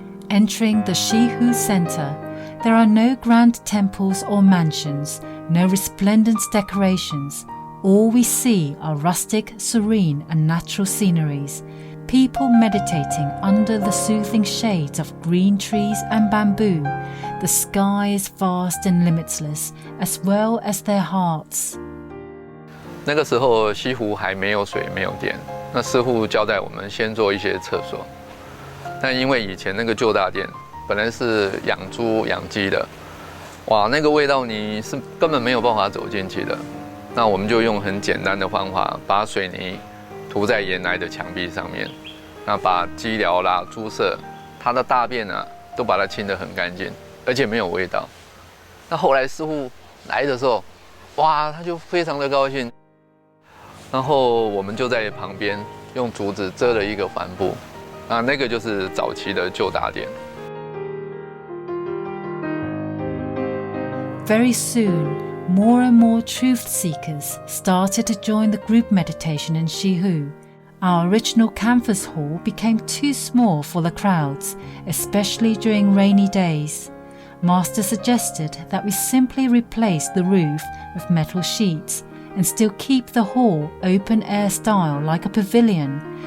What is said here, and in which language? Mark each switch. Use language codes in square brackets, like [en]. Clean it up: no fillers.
[en] Entering the Hsihu Center, there are no grand temples or mansions, no resplendent decorations. All we see are rustic, serene and natural sceneries, people meditating under the soothing shades of green trees and bamboo. The sky is vast and limitless, as well as their hearts. [zh] 那个时候西湖还没有水没有电，那师父交代我们先做一些厕所。但因为以前那个旧大殿本来是养猪养鸡的，哇，那个味道你是根本没有办法走进去的。那我们就用很简单的方法，把水泥涂在原来的墙壁上面，那把鸡寮啦、猪舍，它的大便啊，都把它清得很干净，而且没有味道。那后来师父来的时候，哇，他就非常的高兴。然后我们就在旁边用竹子遮了一个帆布，那个就是早期的旧大殿。 [en] Very soon, more and more truth seekers started to join the group meditation in Hsihu. Our original canvas hall became too small for the crowds, especially during rainy days. Master suggested that we simply replace the roof with metal sheets and still keep the hall open-air style like a pavilion.